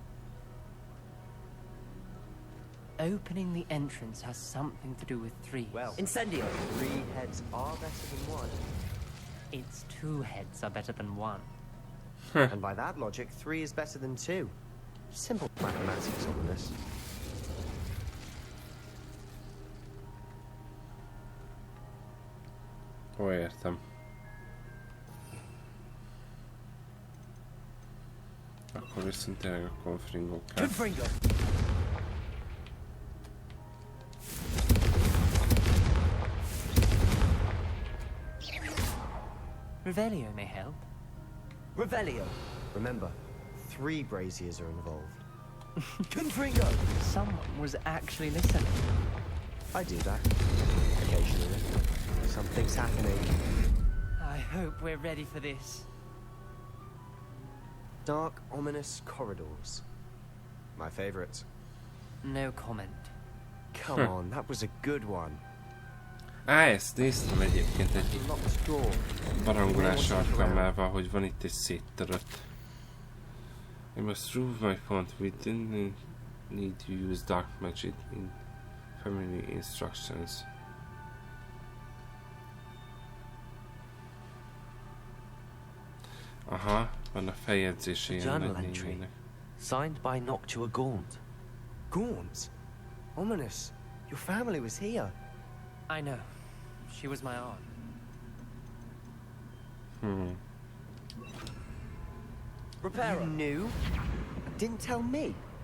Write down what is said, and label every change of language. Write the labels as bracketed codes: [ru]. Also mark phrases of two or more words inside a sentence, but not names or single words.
[en] Opening the entrance has something to do with three. Well, Incendio! 3 heads are better than 1. Its 2 heads are better than 1. And by that logic, 3 is better than 2. Simple mathematics on this. [hu] Ó, értem. Akkor viszont tényleg a konfringók kell. [en] Confringo! Revelio may help. Revelio! Remember, 3 braziers are involved. Confringo! Someone was actually listening. I do that. Occasionally. Something's happening. I hope we're ready for this. Dark, ominous corridors. My favorite. No comment. Come on, that was a good one. [hu] Ezt néztem egyébként egy barangolás alkalmával, hogy van itt egy széttörött. [en] I must prove my point. We didn't need to use dark magic in family instructions. [hu] Aha, van a feljegyzése ilyen nagynévnek. [en] Signed by Noctua Gaunt. Gaunt? Ominous. Your family was here. I know. She was my aunt. Repairer. You knew? Didn't tell me.